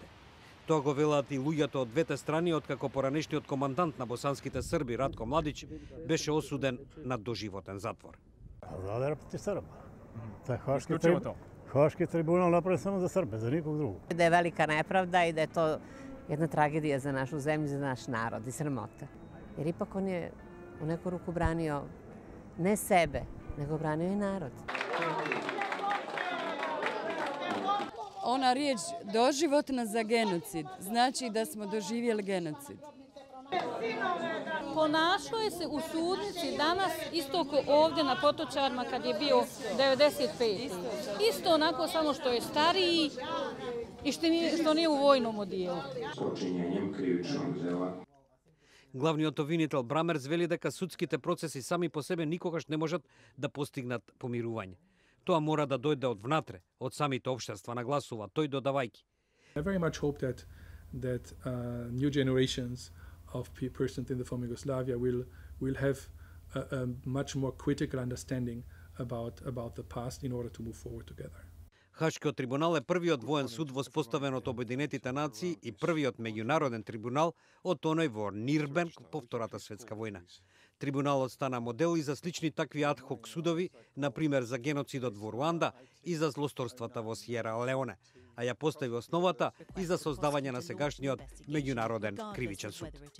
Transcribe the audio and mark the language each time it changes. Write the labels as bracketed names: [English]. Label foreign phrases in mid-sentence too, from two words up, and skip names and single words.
[Macedonian] Тоа го велат и луѓето од двете страни, откако поранешниот командант на босанските срби Ратко Младич беше осуден на доживотен затвор. [Serbian] Заде проти Срба. Хашки трибунал направи само за Србе, за никог друго. Да е велика неправда и да je to jedna tragedija za našu zemlju, za naš narod i sramota. Jer ipak on je u neku ruku branio ne sebe, nego branio i narod. [Bosnian] Ona riječ doživotna za genocid znači da smo doživjeli genocid. Ponašao se u sudnici danas isto kao ovdje na Potočarima kad je bio 95. Isto onako, samo što je stariji i što nije u vojnom odijelu. [Macedonian] Главниот обвинител Брамерц вели дека судските процеси сами по себе никогаш не можат да постигнат помирување. Тоа мора да дојде од внатре, од самите општества, нагласува тој додавајќи. [English] I very much hope that new generations of persons in the former Yugoslavia will have a much more critical understanding about the past in order to move forward together. [Macedonian] Хашкиот трибунал е првиот воен суд воспоставен од Обединетите нации и првиот меѓународен трибунал од оној во Нирнберг по Втората светска војна. Трибуналот стана модел и за слични такви адхок судови, например за геноцидот во Руанда и за злосторствата во Сиера Леоне, а ја постави основата и за создавање на сегашниот меѓународен кривичен суд.